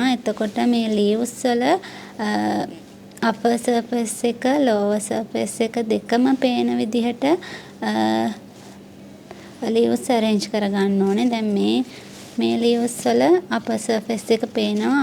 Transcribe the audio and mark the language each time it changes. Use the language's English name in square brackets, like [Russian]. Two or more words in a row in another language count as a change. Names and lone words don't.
[Sinhala] එතකොට මේ leaves වල [English] upper surface [Sinhala] එක [English] lower surface [Sinhala] එක දෙකම පේන විදිහට [English] leaves arrange [Sinhala] කර ගන්න ඕනේ. දැන් මේ leaves වල [English] upper surface [Sinhala] එක පේනවා.